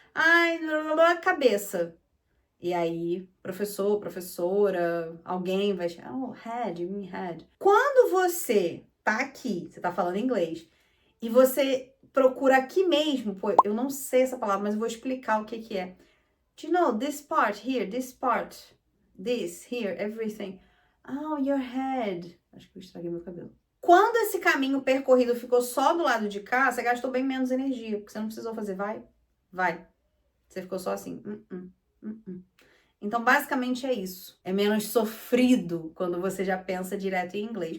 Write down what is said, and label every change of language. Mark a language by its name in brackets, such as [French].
[Portuguese] Ai, cabeça. E aí, professor, professora, alguém vai chamar, head, [English] you mean head. [Portuguese] Quando você tá aqui, você tá falando inglês, e você procura aqui mesmo, pô, eu não sei essa palavra, mas eu vou explicar o que que é. [English] Do you know this part here, this part, this, here, everything? Oh, your head. [Portuguese] Acho que eu estraguei meu cabelo. Quando esse caminho percorrido ficou só do lado de cá, você gastou bem menos energia, porque você não precisou fazer vai. Você ficou só assim, Então, basicamente é isso. É menos sofrido quando você já pensa direto em inglês.